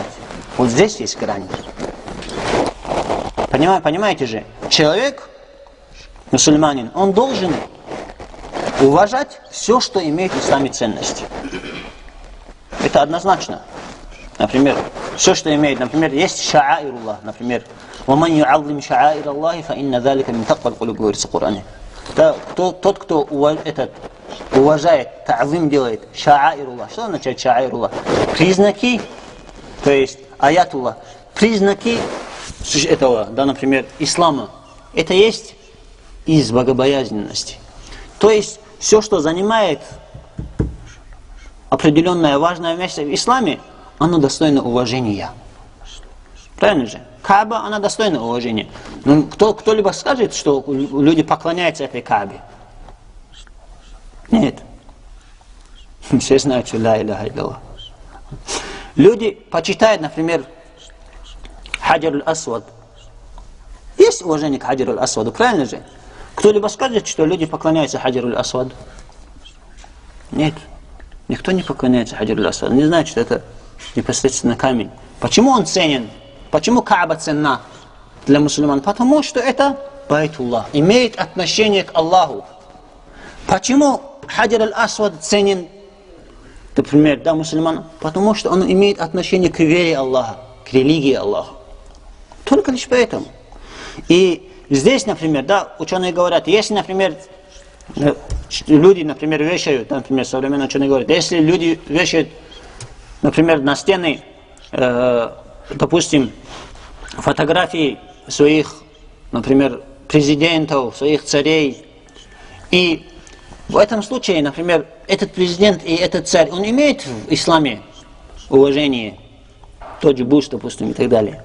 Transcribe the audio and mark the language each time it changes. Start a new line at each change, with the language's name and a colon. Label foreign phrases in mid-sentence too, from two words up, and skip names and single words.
Russian: Вот здесь есть грань. Понимаете же? Человек, мусульманин, он должен уважать все, что имеет в исламе ценность. Это однозначно. Например, все, что имеет, например, есть ша'аируллах, например,
Arabic: وَمَنْ يُعَظِّمْ شَعَائِرَ اللَّهِ فَإِنَّ ذَلِكَ مِنْ تَقْوَى الْقُلُوبِ
Russian: говорится в Коране. Тот, кто уважает, та'зим делает, ша'аируллах. Что означает ша'аируллах? Признаки, то есть аятуллах, признаки этого, да, например, ислама. Это есть из богобоязненности. То есть все, что занимает определенное важное место в исламе, оно достойно уважения. Правильно же? Кааба, она достойна уважения. Но кто-либо скажет, что люди поклоняются этой Каабе? Нет. Все знают, что
Arabic: لا إله إلا الله.
Russian: Люди почитают, например, Хаджар аль-Асвад. Есть уважение к Хаджар аль-Асваду, правильно же? Кто-либо скажет, что люди поклоняются Хаджар аль-Асваду? Нет. Никто не поклоняется Хаджар аль-Асваду. Не знает, что это непосредственно камень. Почему он ценен? Почему Кааба ценна для мусульман? Потому что это Байтуллах, имеет отношение к Аллаху. Почему Хаджар аль-Асвад ценен, например, для мусульман? Потому что он имеет отношение к вере Аллаха, к религии Аллаха. Только лишь поэтому. И здесь, например, да, ученые говорят, если, например, люди, например, вешают, например, современные ученые говорят, если люди вешают, например, на стены, допустим, фотографии своих, например, президентов, своих царей, и в этом случае, например, этот президент и этот царь, он имеет в исламе уважение, тот же Буш, допустим, и так далее.